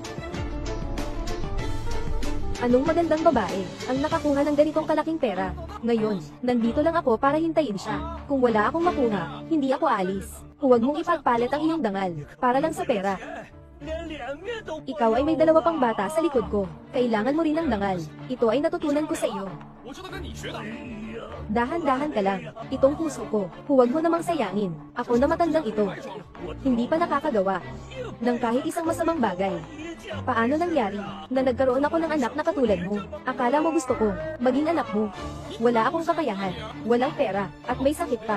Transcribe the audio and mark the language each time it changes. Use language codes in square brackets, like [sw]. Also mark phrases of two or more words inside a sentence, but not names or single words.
[tl] Anong magandang babae ang nakakuha ng ganitong kalaking pera? Ngayon, nandito lang ako para hintayin siya. Kung wala akong makuha, hindi ako alis. Huwag mong ipagpalit ang iyong dangal, para lang sa pera. Ikaw ay may dalawa pang bata sa likod ko. Kailangan mo rin ng dangal. Ito ay natutunan ko sa iyo. [zh] 我这都跟你学的。 [tl] Dahan-dahan ka lang. Itong puso ko. Huwag mo namang sayangin. Ako na matandang ito. Hindi pa nakakagawa ng kahit isang masamang bagay. Paano nangyari na nagkaroon ako ng anak na katulad mo? Akala mo gusto ko maging anak mo? Wala akong kakayahan, walang pera, at may sakit pa.